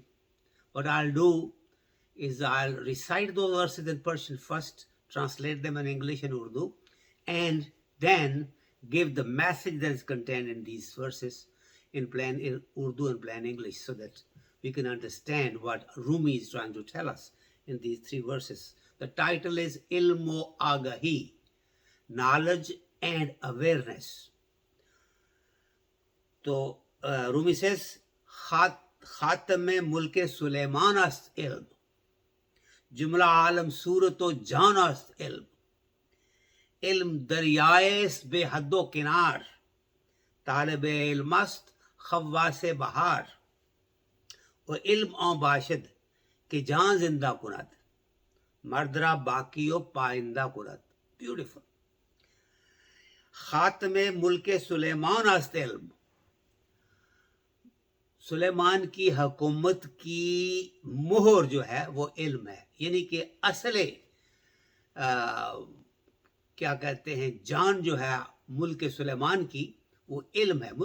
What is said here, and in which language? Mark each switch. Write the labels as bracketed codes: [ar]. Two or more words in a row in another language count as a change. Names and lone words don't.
[en] What I'll do is I'll recite those verses in Persian first, translate them in English and Urdu, and then give the message that is contained in these verses in plain Urdu and plain English so that we can understand what Rumi is trying to tell us in these 3 verses. The title is Ilm-o-Agahi, knowledge and awareness. So Rumi says, [fa] خاتم ملک سلیمان است علم، جمله عالم صورت و جان است علم، علم دریاییست بی حد و کنار، طالب علم است غواص بحار, و علم آن باشد که جان زندہ کند مرد را باقی و پائندہ کند. [en] بیوٹیفل. [fa] خاتم ملک سلیمان است علم. [ur] سلیمان کی حکومت کی مہر جو ہے وہ علم ہے، یعنی کہ اصل کیا کہتے ہیں جان جو ہے ملک سلیمان کی وہ علم ہے.